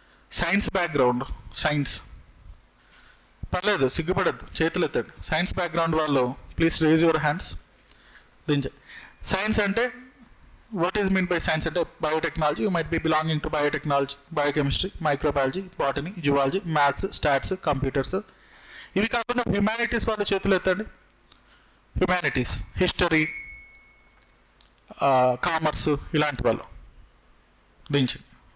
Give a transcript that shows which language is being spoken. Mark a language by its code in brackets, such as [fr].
[te] Science background, science పర్లేదు, సిగ్గుపడద్దు, చేతులు ఎత్తండి. [en] Science background వాళ్ళు please raise your hands. [te] దించండి. Science అంటే [en] what is meant by science? అంటే biotechnology, you might be belonging to biotechnology, biochemistry, microbiology, botany, zoology, maths, stats, computers. [te] ఇవి కాకుండా humanities వాళ్ళు చేతులు ఎత్తండి. హ్యుమానిటీస్, హిస్టరీ, కామర్స్, ఇలాంటి వాళ్ళు దించండి.